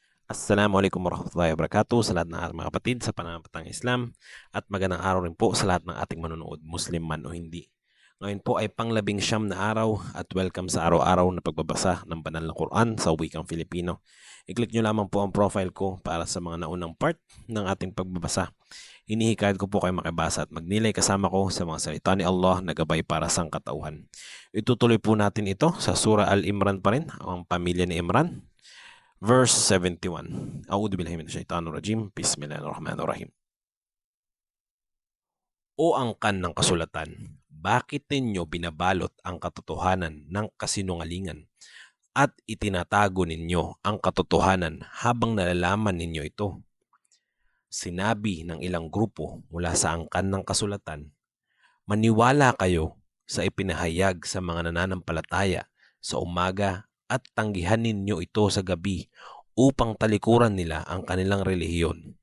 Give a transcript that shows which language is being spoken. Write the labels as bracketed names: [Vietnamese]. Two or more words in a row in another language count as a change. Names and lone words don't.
[Arabic] السلام عليكم ورحمة الله وبركاته [Filipino] sa lahat ng ating mga kapatid sa pananampalatayang Islam at magandang araw rin po sa lahat ng ating manonood, Muslim man o hindi. Ngayon po ay pang-19 na araw at welcome sa araw-araw na pagbabasa ng banal na Quran sa wikang Filipino. I-click nyo lamang po ang profile ko para sa mga naunang part ng ating pagbabasa. Hinihikayat ko po kayo makibasa at magnilay kasama ko sa mga salita ni Allah na gabay para sa katauhan. Itutuloy po natin ito sa Surah Al-Imran pa rin, ang pamilya ni Imran. Verse 71. [Arabic] أعوذ بالله من الشيطان الرجيم. بسم الله الرحمن الرحيم. [Filipino] O angkan ng kasulatan, bakit ninyo binabalot ang katotohanan ng kasinungalingan at itinatago ninyo ang katotohanan habang nalalaman ninyo ito? Sinabi ng ilang grupo mula sa angkan ng kasulatan, maniwala kayo sa ipinahayag sa mga nananampalataya sa umaga at tanggihan ninyo ito sa gabi upang talikuran nila ang kanilang relihiyon.